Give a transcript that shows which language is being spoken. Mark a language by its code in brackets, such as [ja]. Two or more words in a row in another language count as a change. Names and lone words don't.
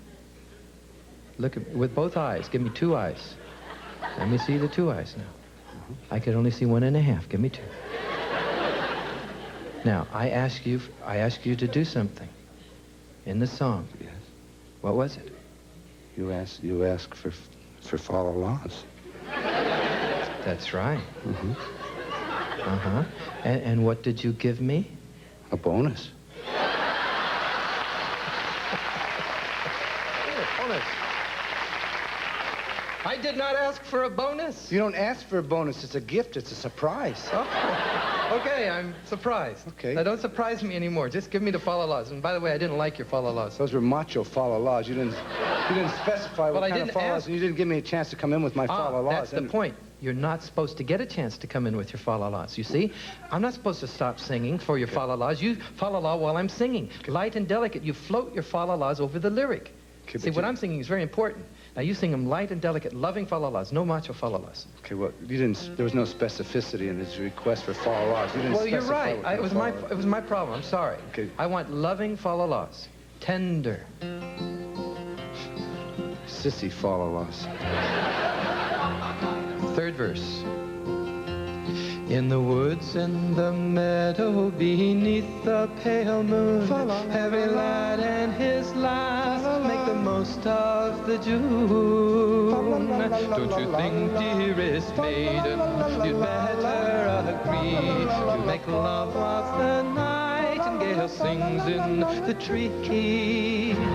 [en] Look at me with both eyes. Give me 2 eyes. Let me see the 2 eyes now. I could only see 1.5. Give me 2. Now, I ask you to do something in the song. Yes. What was it? You asked for fa la las. That's right. Mm-hmm. Uh-huh. And what did you give me? A bonus. Bonus. I did not ask for a bonus. You don't ask for a bonus. It's a gift. It's a surprise. Oh, okay, I'm surprised. Okay. Now, don't surprise me anymore. Just give me the fa-la-las. And by the way, I didn't like your fa-la-las. Those were macho fa la las. You didn't specify what I kind of didn't fa la las, ask. and you didn't give me a chance to come in with my fa la las. That's the point. You're not supposed to get a chance to come in with your fa-la-las, you see? I'm not supposed to stop singing for your fa-la-las. You fa-la-la while I'm singing. Light and delicate, you float your fa-la-las over the lyric. Okay, See, what I'm singing is very important. Now, you sing them light and delicate, loving fa-la-las, no macho fa-la-las. Okay, well, you didn't. There was no specificity in his request for fa la las. You didn't Well, you're specify right. what kind It was of fa-la-las. it was my problem. I'm sorry. Okay. I want loving fa-la-las, tender. Sissy fa la las. 3rd verse. In the woods, in the meadow, beneath the pale moon, heavy light and his laugh make the most of the June. Don't you think, dearest maiden, you'd better agree to make love whilst the nightingale sings in the tree?